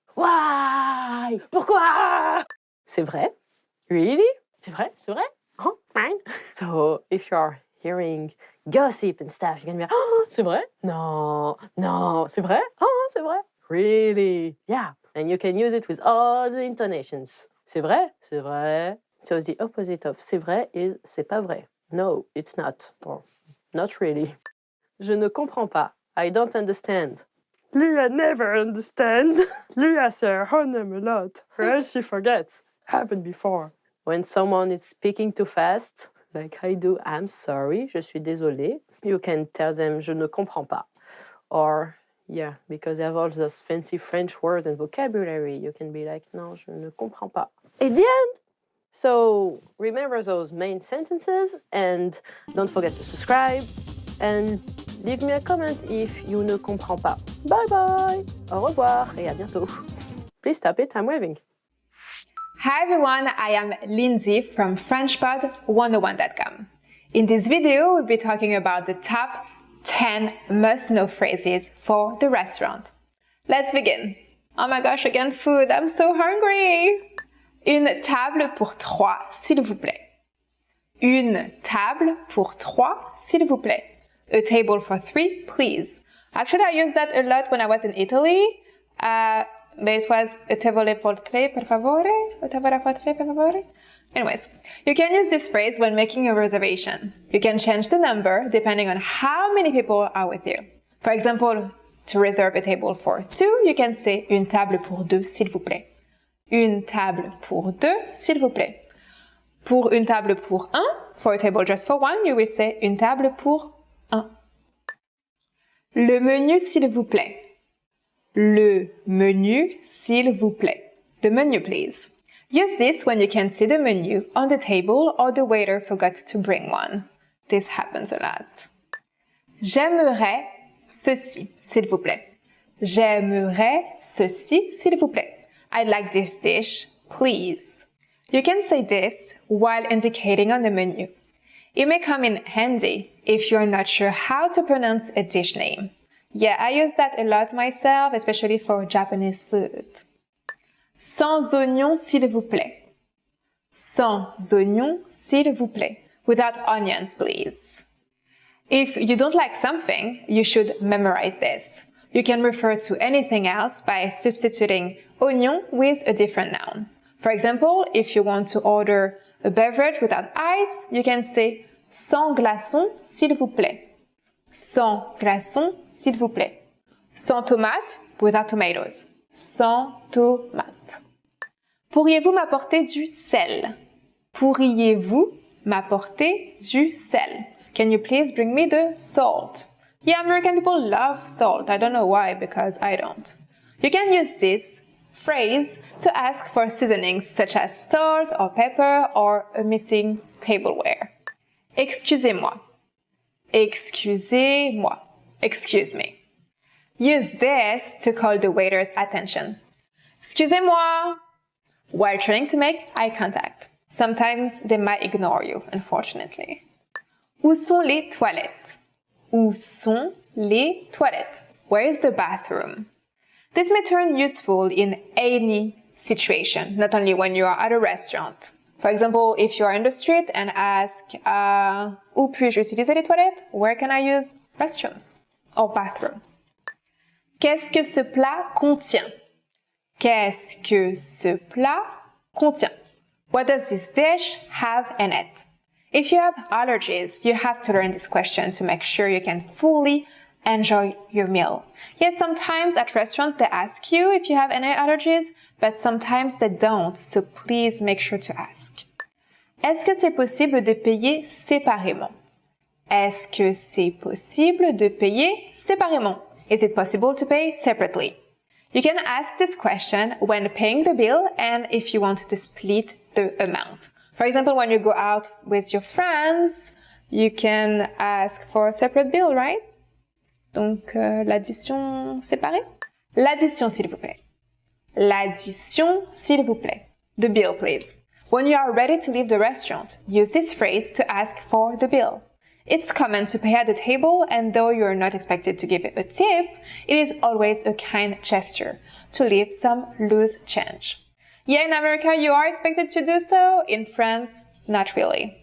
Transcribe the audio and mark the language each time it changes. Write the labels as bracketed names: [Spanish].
[English] Why? [French] Pourquoi? C'est vrai? [English] Really? [French] C'est vrai? [English] Oh, fine. So, if you're hearing gossip and stuff, you're gonna be like, oh, [French] c'est vrai? No, c'est vrai? Oh, c'est vrai? [English] Really? Yeah. And you can use it with all the intonations. [French] C'est vrai? C'est vrai. [English] So the opposite of [French] c'est vrai [English] is [French] c'est pas vrai. [English] No, it's not. Or not really. [French] Je ne comprends pas. [English] I don't understand. Leah never understand. Leah says her name a lot, or else she forgets. Happened before. When someone is speaking too fast, like I do, I'm sorry, [French] je suis désolé. [English] You can tell them [French] je ne comprends pas. [English] Or, yeah, because they have all those fancy French words and vocabulary, you can be like, [French] non, je ne comprends pas. [English] At the end. So remember those main sentences and don't forget to subscribe and leave me a comment if you [French] ne comprends pas. [English] Bye bye. [French] Au revoir et à bientôt. [English] Please stop it, I'm waving. Hi everyone, I am Lindsay from FrenchPod101.com. In this video, we'll be talking about the top 10 must-know phrases for the restaurant. Let's begin. Oh my gosh, again food, I'm so hungry! [French] Une table pour 3, s'il vous plaît. Une table pour 3, s'il vous plaît. [English] A table for 3, please. Actually, I used that a lot when I was in Italy. But it was [Italian] a tavole por 3, per favore? A tavola por 3, per favore? [English] Anyways, you can use this phrase when making a reservation. You can change the number depending on how many people are with you. For example, to reserve a table for 2, you can say [French] une table pour 2, s'il vous plaît. Une table pour 2, s'il vous plaît. Pour une table pour 1, [English] for a table just for 1, you will say [French] une table pour 1. Le menu, s'il vous plaît. Le menu, s'il vous plaît. [English] The menu, please. Use this when you can see the menu on the table or the waiter forgot to bring one. This happens a lot. [French] J'aimerais ceci, s'il vous plaît. J'aimerais ceci, s'il vous plaît. [English] I'd like this dish, please. You can say this while indicating on the menu. It may come in handy if you're not sure how to pronounce a dish name. Yeah, I use that a lot myself, especially for Japanese food. [French] Sans oignon, s'il vous plaît. Sans oignon, s'il vous plaît. [English] Without onions, please. If you don't like something, you should memorize this. You can refer to anything else by substituting oignon with a different noun. For example, if you want to order a beverage without ice, you can say [French] sans glaçons, s'il vous plaît. Sans glaçons, s'il vous plaît. Sans tomate, [English] without tomatoes. [French] Sans tomate. Pourriez-vous m'apporter du sel? Pourriez-vous m'apporter du sel? [English] Can you please bring me the salt? Yeah, American people love salt. I don't know why, because I don't. You can use this phrase to ask for seasonings such as salt or pepper or a missing tableware. [French] Excusez-moi. Excusez-moi. [English] Excuse me. Use this to call the waiter's attention. Excusez-moi. While trying to make eye contact. Sometimes they might ignore you, unfortunately. [French] Où sont les toilettes? Où sont les toilettes? [English] Where is the bathroom? This may turn useful in any situation, not only when you are at a restaurant. For example, if you are in the street and ask, [French] où puis-je utiliser les toilettes? [English] Where can I use restrooms or bathroom? [French] Qu'est-ce que ce plat contient? Qu'est-ce que ce plat contient? [English] What does this dish have in it? If you have allergies, you have to learn this question to make sure you can fully enjoy your meal. Yes, sometimes at restaurants they ask you if you have any allergies, but sometimes they don't, so please make sure to ask. [French] Est-ce que c'est possible de payer séparément? Est-ce que c'est possible de payer séparément? [English] Is it possible to pay separately? You can ask this question when paying the bill and if you want to split the amount. For example, when you go out with your friends, you can ask for a separate bill, right? [French] Donc, l'addition séparée? L'addition, s'il vous plaît. L'addition, s'il vous plaît. [English] The bill, please. When you are ready to leave the restaurant, use this phrase to ask for the bill. It's common to pay at the table, and though you're not expected to give a tip, it is always a kind gesture to leave some loose change. Yeah, in America, you are expected to do so. In France, not really.